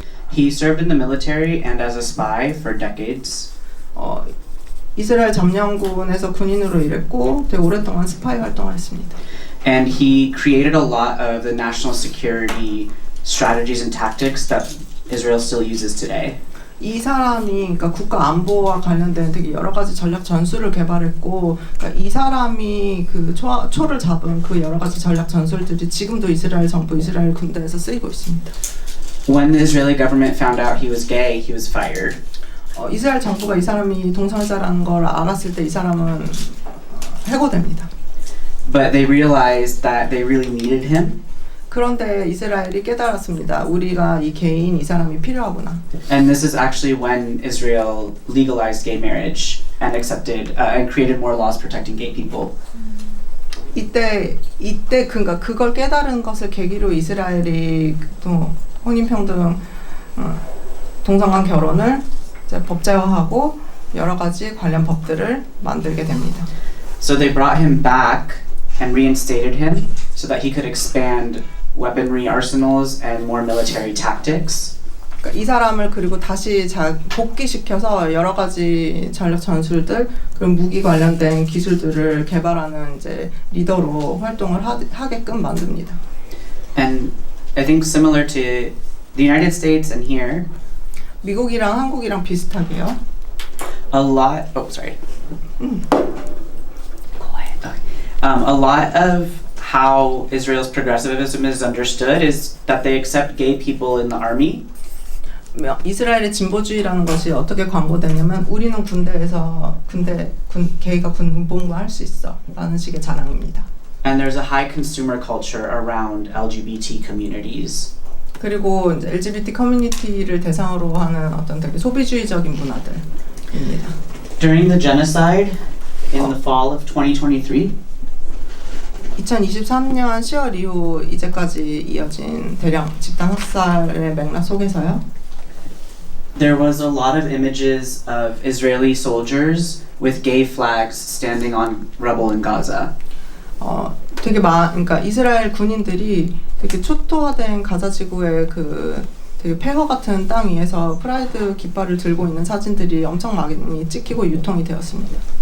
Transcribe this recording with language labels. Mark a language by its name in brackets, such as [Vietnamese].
[English] He served in the military and as a spy for decades. [Korean] 이스라엘 점령군에서 군인으로 일했고 되게 오랫동안 스파이 활동을 했습니다. [English] And he created a lot of the national security strategies and tactics that Israel still uses today. [Korean] 이 사람이 그러니까 국가 안보와 관련된 되게 여러 가지 전략 전술을 개발했고, 그러니까 이 사람이 그 초를 잡은 그 여러 가지 전략 전술들이 지금도 이스라엘 정부, 이스라엘 군대에서 쓰이고 있습니다. [English] When the Israeli government found out he was gay, he was fired. [Korean] 이스라엘 정부가 이 사람이 동성애자라는 걸 알았을 때 이 사람은 해고됩니다. [English] But they realized that they really needed him. [Korean] 그런데 이스라엘이 깨달았습니다. 우리가 이 개인 이 사람이 필요하구나. [English] And this is actually when Israel legalized gay marriage and accepted and created more laws protecting gay people. [Korean] 이때 그러니까 그걸 깨달은 것을 계기로 이스라엘이 또 혼인평등, 동성간 결혼을 이제 법제화하고 여러 가지 관련 법들을 만들게 됩니다. [English] So they brought him back and reinstated him so that he could expand weaponry arsenals and more military tactics. [Korean] 그러니까 그러니까 이 사람을 그리고 다시 복귀시켜서 여러 가지 전략 전술들 그리고 무기 관련된 기술들을 개발하는 이제 리더로 활동을 하게끔 만듭니다. [English] And I think similar to the United States and here, [Korean] 미국이랑 한국이랑 비슷하게요. [English] a lot. Oh, sorry. Quiet. Okay. A lot of how Israel's progressivism is understood is that they accept gay people in the army. [Korean] 이스라엘의 진보주의라는 것이 어떻게 광고되냐면 우리는 군대에서 게이가 군복무할 수 있어 라는 식의 자랑입니다. [English] And there's a high consumer culture around LGBT communities. [Korean] 그리고 이제 LGBT 커뮤니티를 대상으로 하는 어떤 되게 소비주의적인 문화들입니다. [English] During the genocide in the fall of 2023, [Korean] 2023년 10월 이후 이제까지 이어진 대량 집단 학살의 맥락 속에서요. [English] there was a lot of images of Israeli soldiers with gay flags standing on rubble in Gaza. [Korean] 그러니까 이스라엘 군인들이 되게 초토화된 가자 지구의 그 되게 폐허 같은 땅 위에서 프라이드 깃발을 들고 있는 사진들이 엄청 많이 찍히고 유통이 되었습니다.